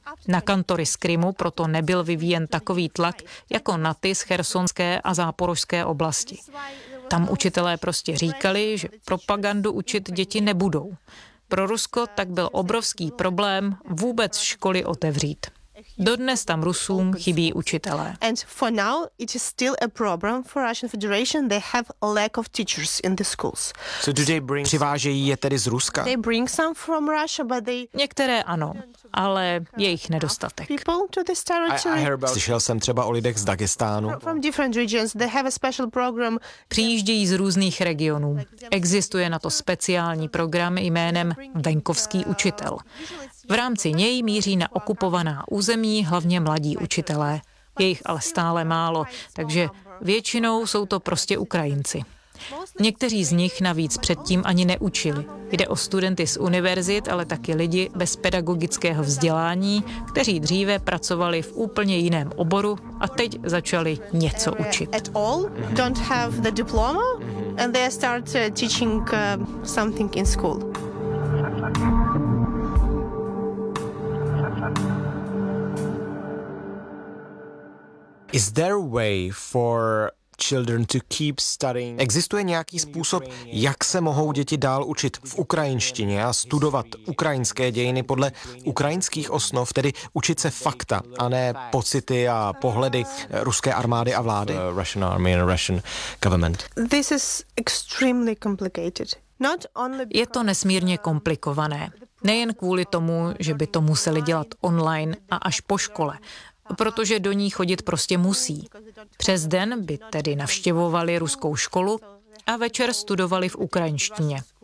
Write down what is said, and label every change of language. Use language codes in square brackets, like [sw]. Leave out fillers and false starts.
[cs] Na kantory z Krymu proto nebyl vyvíjen takový tlak jako na ty z Chersonské a Záporožské oblasti. Tam učitelé prostě říkali, že propagandu učit děti nebudou. Pro Rusko tak byl obrovský problém vůbec školy otevřít. Dodnes tam Rusům chybí učitelé. [en] And for now it is still a problem for Russian Federation. They have a lack of teachers in the schools. So do they bring? [cs] Přivážejí je tedy z Ruska? [en] They bring some from Russia, but they. [cs] Některé ano, ale je jich nedostatek. [en] People to this territory. [cs] Slyšel jsem třeba o lidech z Dagestánu. [en] From different regions, they have a special program. [cs] Přijíždějí z různých regionů. Existuje na to speciální program jménem Venkovský učitel. V rámci něj míří na okupovaná území hlavně mladí učitelé. Je jich ale stále málo, takže většinou jsou to prostě Ukrajinci. Někteří z nich navíc předtím ani neučili. Jde o studenty z univerzit, ale taky lidi bez pedagogického vzdělání, kteří dříve pracovali v úplně jiném oboru a teď začali něco učit. [en] Is there a way for children to keep studying? [cs] Existuje nějaký způsob, jak se mohou děti dál učit v ukrajinštině a studovat ukrajinské dějiny podle ukrajinských osnov, tedy učit se fakta, a ne pocity a pohledy ruské armády a vlády? [en] Russian army and Russian government. This is extremely complicated. [cs] Je to nesmírně komplikované. Nejen kvůli tomu, že by to museli dělat online a až po škole, protože do ní chodit prostě musí. Přes den by tedy navštěvovali ruskou školu a večer studovali v ukrajinštině.